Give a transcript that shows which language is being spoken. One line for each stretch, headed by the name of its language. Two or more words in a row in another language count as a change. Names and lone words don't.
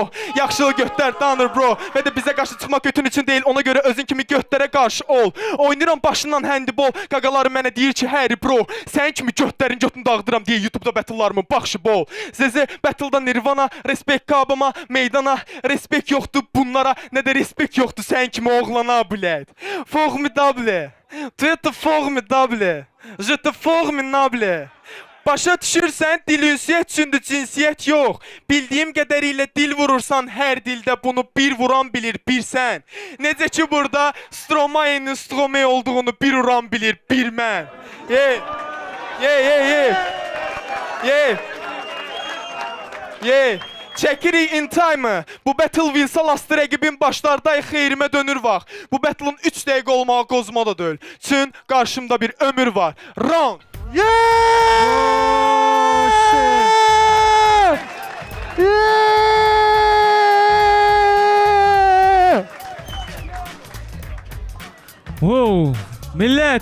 Azerbaijani: Yaxşılığı götlər danır bro. Və də bizə qarşı çıxmaq götün üçün deyil, ona görə özün kimi götlərə qarşı ol. Oynayıram başından handball, qaqaları mənə deyir ki həri bro. Sən kimi götlərin götünü dağıdıram deyə YouTube'da battle'larımın baxışı bol. Zezə battle'da Nirvana, respekt kabıma, meydana respekt yoxdur bunlara, nə də respekt yoxdur sən kimi oğlana bled.
French: Formidable. Tu es formidable. Je te formidable.
Azerbaijani: Başa düşürsən, dil ünsiyyət üçündür, cinsiyyət yox. Bildiyim qədərilə dil vurursan, hər dildə bunu bir vuran bilir, bir sən. Necə ki burada Stromae'nin Stromae olduğunu bir vuran bilir, bir mən. Çəkirik
English: in time.
Azerbaijani: Bu battle win-sa lastı rəqibin başlardayıq, xeyrimə dönür vaxt. Bu battle'ın 3 dəqiqə olmağa qozma da deyil. Çün qarşımda bir ömür var. Round. Wow, millət.